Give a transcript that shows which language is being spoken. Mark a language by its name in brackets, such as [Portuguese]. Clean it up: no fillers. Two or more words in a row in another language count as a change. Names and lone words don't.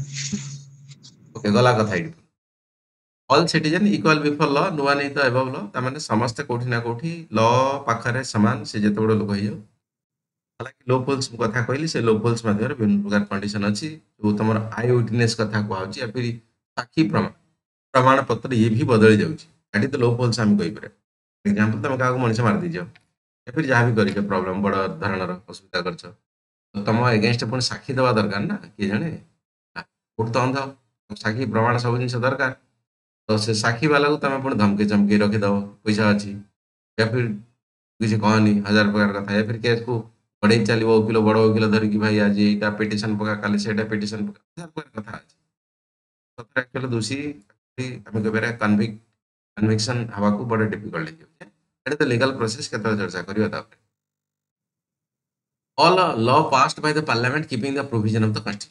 [Odia] ଓକେ, ଗଲା କଥା ଏଇଠି। [English] all citizen equal before law, no one is the above law, [Odia] ତାମାନେ ସମସ୍ତେ କୋଉଠି ନା କୋଉଠି ଲ ପାଖରେ ସମାନ, ସେ ଯେତେ ବଡ଼ ଲୋକ ହେଇଯାଉ। ହାଲାକି [English] loop holes [Odia] କଥା କହିଲି, ସେ [English] loop holes [Odia] ମଧ୍ୟରେ ବିଭିନ୍ନ ପ୍ରକାର କଣ୍ଡିସନ ଅଛି। ଯୋଉ ତମର [English] eye witness [Odia] କଥା କୁହାହଉଛି, [Hindi] या फिर [Odia] ସାକ୍ଷୀ ପ୍ରମାଣ ପତ୍ର, ଇଏ ବି ବଦଳି ଯାଉଛି। ଏଠି ତ [English] loop holes [Odia] ଆମେ କହିପାରିବା। ଏକ୍ଜାମ୍ପଲ, ତମେ କାହାକୁ ମଣିଷ ମାରିଦେଇଛ, [Hindi] या फिर [Odia] ଯାହା ବି କରିଛ, ପ୍ରୋବ୍ଲେମ ବଡ଼ ଧରଣର ଅସୁବିଧା କରିଛ, ତ ତମ ଏଗେନଷ୍ଟ ପୁଣି ସାକ୍ଷୀ ଦେବା ଦରକାର ନା, କିଏ ଜଣେ। କୋର୍ଟ ତ ଅନ୍ଧ, ସାକ୍ଷୀ ପ୍ରମାଣ ସବୁ ଜିନିଷ ଦରକାର। ତ ସେ ସାକ୍ଷୀ ବାଲାକୁ ତମେ ପୁଣି ଧମକି ଚମକି ରଖିଦବ, ପଇସା ଅଛି, [Hindi] या फिर [Odia] କିଛି କହନି, ହଜାର ପ୍ରକାର କଥା, [Hindi] या फिर [Odia] କେସ୍କୁ ବଢେଇ ଚାଲିବ, ଓକିଲ ବଡ ଓକିଲ ଧରିକି, ଭାଇ ଆଜି ଏଇଟା ପିଟିସନ ପକା, କାଲି ସେଇଟା ପିଟିସନ ପକା, ହଜାର ପ୍ରକାର କଥା ଅଛି। ସତରେ ଆକ୍ଚୁଆଲି ଦୋଷୀ ଆମେ କହିପାରିବା କନଭିକ୍ସନ ହବାକୁ ବଡ ଡିଫିକଲ୍ଟ ହେଇଯାଉଛି। ଏଇଟା ତ [English] legal process, [Odia] କେତେବେଳେ ଚର୍ଚ୍ଚା କରିବା ତାପରେ। [English] all law passed by the parliament keeping the provision of the constitution.